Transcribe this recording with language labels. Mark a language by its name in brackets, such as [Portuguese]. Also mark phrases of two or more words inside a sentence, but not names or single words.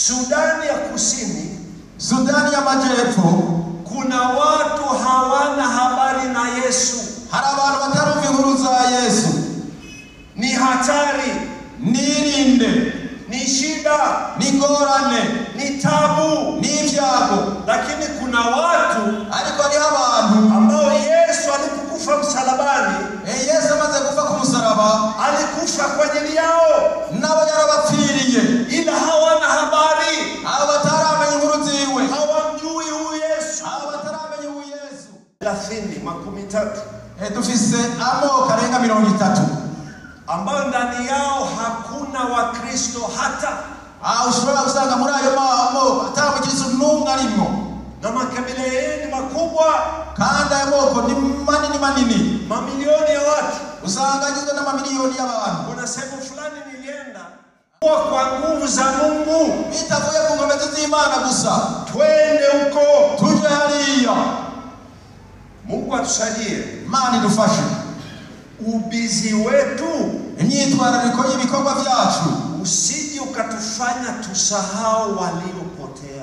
[Swahili] Sudani ya Kusini, [Rundi] Sudani ya Majepfo, [Swahili] kuna watu hawana habari na Yesu. [Rundi] hari abantu batarumva inkuru za Yesu. [Swahili] Ni hatari, [Rundi] Nirinde, [Swahili] ni shida, [Rundi] ni ngorane, [Swahili] ni tabu, [Rundi] ni ibyago. [Swahili] lakini kuna watu [Rundi] Ariko ari abantu [Swahili] ambao Yesu alipokufa msalabani, [Rundi] Yesu amaze kufa ku musaraba, [Swahili] alikufa kwa ajili yao, [Rundi] nabo yarabapfiriye, [Swahili] ila hawana habari, [Rundi] abo bataramenya inkuru ziwe, [Swahili] hawamjui huyu Yesu. [Rundi] abo bataramenya uyu Yesu. 30 Dufise amoko arenga 30 [Swahili] ambao ndani yao hakuna Wakristo hata. [Rundi] ushobora gusanga muri ayo moko atamukiristo n'umwe arimo, [Swahili] na makabila yenu makubwa, [Rundi] kandi ayo moko ni manini, [Swahili] mamilioni ya watu. [Rundi] usanga agizwe n'amamiliyoni y'abantu. [Swahili] Kuna sehemu fulani nilienda kwa nguvu za Mungu, [Rundi] bitavuye ku ngombe z'Imana gusa, [Swahili] twende huko, [Rundi] tuje hariya. [Swahili] Mungu atusaidie. [Rundi] Imana idufashe. [Swahili] Ubizi wetu, [Rundi] imyitwarariko y'ibikorwa byacu [Swahili] usije ukatufanya tusahau waliopotea.